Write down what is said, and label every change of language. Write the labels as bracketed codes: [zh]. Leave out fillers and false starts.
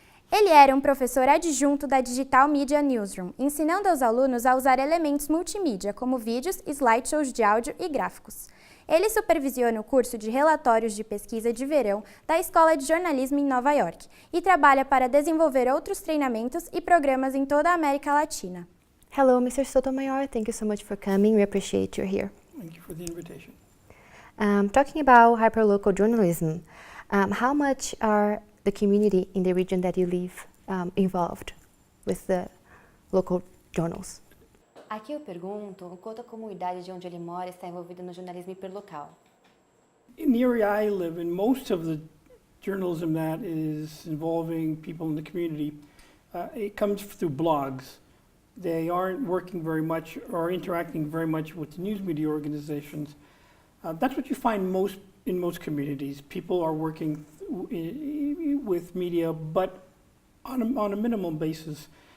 [pt] Ele era um professor adjunto da Digital Media Newsroom, ensinando aos alunos a usar elementos multimídia, como vídeos, slideshows de áudio e gráficos. Ele supervisiona o curso de relatórios de pesquisa de verão da Escola de Jornalismo em Nova York e trabalha para desenvolver outros treinamentos e programas em toda a América Latina. [en] Hello, Mr. Sotomayor. Thank you so much for coming. We appreciate you're here. Thank you for the invitation. Talking about hyperlocal journalism, how much are the community in the region that you live involved with the local journals? [pt] Aqui eu pergunto o quanto a comunidade de onde ele mora está envolvida no jornalismo hiperlocal. [en] In the area I live in, most of the journalism that is involving people in the community, it comes through blogs. They aren't working very much or interacting very much with the news media organizations. That's what you find in most communities. People are working with media, but on a minimum basis.